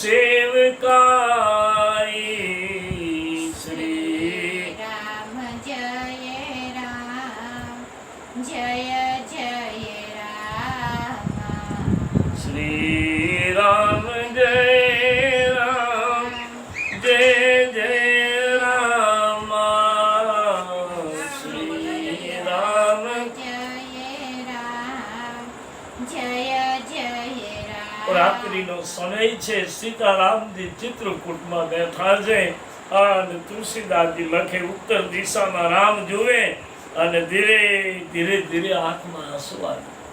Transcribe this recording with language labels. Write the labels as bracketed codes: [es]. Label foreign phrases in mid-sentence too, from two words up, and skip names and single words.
[hi] सेवकाई श्री श्री राम जय राम जय जय राम [gu] श्री राम રાત્રિનો સમય છે સીતારામજી ચિત્રકૂટમાં બેઠા છે અને તુલસીદાસજી લખે ઉત્તર દિશામાં રામ જુએ અને ધીરે ધીરે ધીરે આંખમાં આંસુ આવે